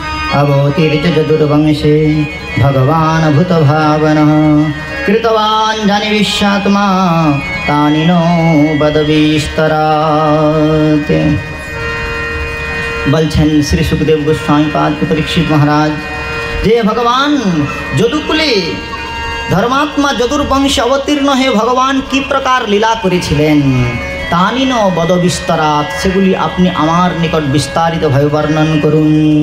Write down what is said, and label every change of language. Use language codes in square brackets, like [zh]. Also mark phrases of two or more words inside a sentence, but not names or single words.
[sa] अवतीर्य चतुर्वंशे भगवान् भूतभावनः कृतवान् जानि विश्वात्मा तानि नो बदविस्तरात्। [bn] বলছেন শ্রী সুখদেব গোস্বামী পাদ পরীক্ষিত মহারাজ যে ভগবান যদুকুলে ধর্মাত্মা যদুর বংশে অবতীর্ণ হয়ে ভগবান কি প্রকার লীলা করেছিলেন [sa] তানিন বদ বিস্তরাত, [bn] সেগুলি আপনি আমার নিকট বিস্তারিতভাবে বর্ণন করুন।